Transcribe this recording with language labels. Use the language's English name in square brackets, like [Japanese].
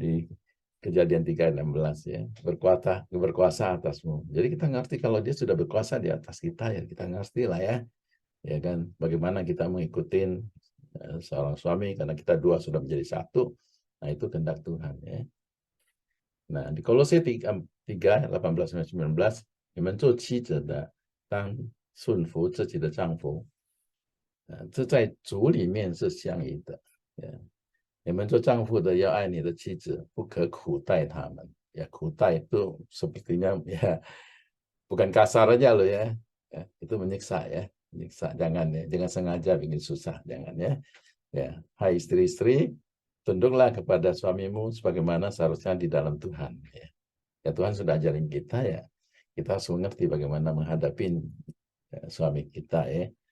[Indonesian] Di Kejadian 3:16 ya, berkuasa atasmu. Jadi kita ngerti kalau dia sudah berkuasa di atas kita ya, kita ngerti lah ya. Ya kan, bagaimana kita mengikuti seorang suami karena kita dua sudah menjadi satu. Nah, itu kehendak Tuhan ya. Nah, di Kolose 3:18-19, [Chinese] 你们做妻子的当顺服自己的丈夫，这在主里面是相宜的。你们做丈夫的要爱你的妻子，不可苦待他们。 [Indonesian] Ya, kutai itu sepertinya ya bukan kasar aja loh ya. Ya itu menyiksa ya, menyiksa. Jangan ya, jangan sengaja bikin susah, jangan ya. Ya, hai istri-istri, tunduklah kepada suamimu sebagaimana seharusnya di dalam Tuhan. Ya Tuhan sudah ajarin kita ya, kita harus mengerti bagaimana menghadapi suami kita ya.